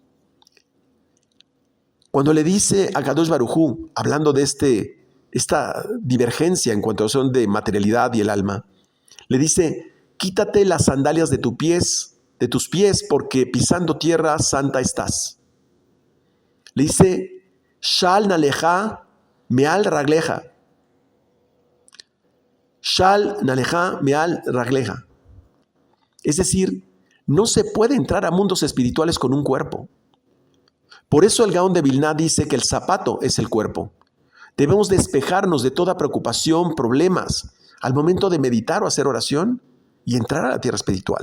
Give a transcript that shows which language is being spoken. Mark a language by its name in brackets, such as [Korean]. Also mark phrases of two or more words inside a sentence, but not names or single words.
[Spanish] Cuando le dice a Kadosh Baruj Hu, hablando de esta divergencia en cuanto a son de materialidad y el alma, le dice, quítate las sandalias de tus pies, porque pisando tierra santa estás. Le dice, [Hebrew] של נעליך מעל רגליך. של נעליך מעל רגליך. [Spanish] Es decir, no se puede entrar a mundos espirituales con un cuerpo. Por eso el Gaón de Vilna dice que el zapato es el cuerpo. Debemos despejarnos de toda preocupación, problemas, al momento de meditar o hacer oración y entrar a la tierra espiritual.